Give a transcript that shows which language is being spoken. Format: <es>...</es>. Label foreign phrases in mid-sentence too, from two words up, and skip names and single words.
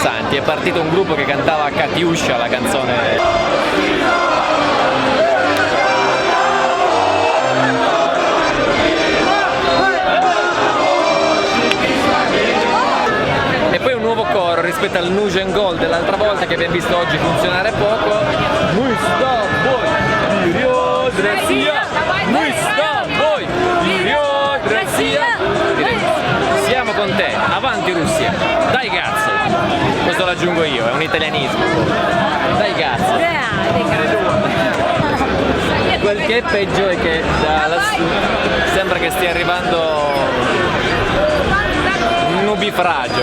<it>È partito un gruppo che cantava Katiuscia, la canzone. E poi un nuovo coro rispetto al Nujen Gold dell'altra volta che abbiamo visto oggi funzionare poco.</it> <ru>Мы с тобой, вперед, Россия! Мы с тобой, vперед, Россия!</ru> <it>Siamo con te, avanti Russia, dai cazzo! Questo lo aggiungo io, è un italianismo. Dai cazzo! Quel che è peggio è che da lassù sembra che stia arrivando un nubifragio.</it>